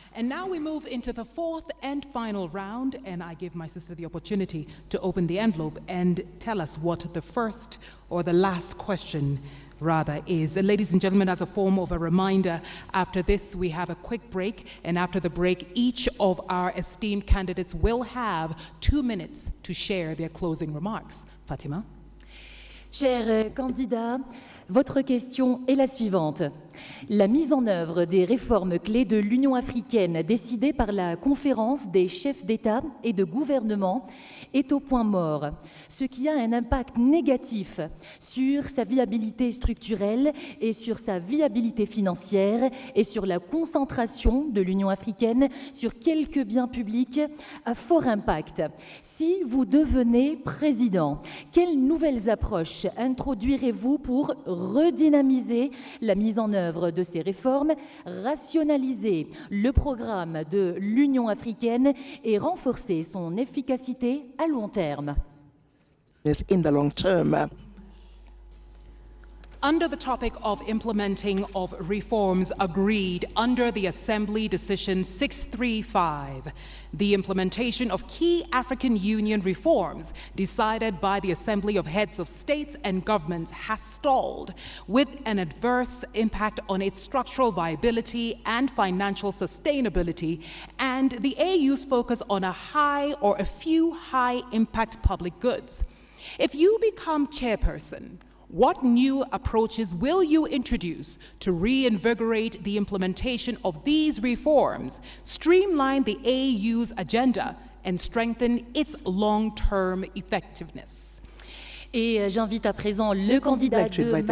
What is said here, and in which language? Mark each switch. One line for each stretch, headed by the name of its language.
English: And now we move into the fourth and final round, and I give my sister the opportunity to open the envelope and tell us what the first or the last question rather is. And ladies and gentlemen, as a form of a reminder, after this we have a quick break, and after the break each of our esteemed candidates will have 2 minutes to share their closing remarks. Fatima?
French: Chers candidats, votre question est la suivante. La mise en œuvre des réformes clés de l'Union africaine décidées par la conférence des chefs d'État et de gouvernement est au point mort, ce qui a un impact négatif sur sa viabilité structurelle et sur sa viabilité financière et sur la concentration de l'Union africaine sur quelques biens publics à fort impact. Si vous devenez président, quelles nouvelles approches introduirez-vous pour redynamiser la mise en œuvre de ces réformes, rationaliser le programme de l'Union africaine et renforcer son efficacité à long terme?
English: In the long term. Under the topic of implementing of reforms agreed under the Assembly Decision 635, the implementation of key African Union reforms decided by the Assembly of Heads of States and Governments has stalled, with an adverse impact on its structural viability and financial sustainability, and the AU's focus on a high or a few high-impact public goods. If you become chairperson, what new approaches will you introduce to reinvigorate the implementation of these reforms, streamline the AU's agenda, and strengthen its long-term effectiveness?
French: Et j'invite à présent le candidat de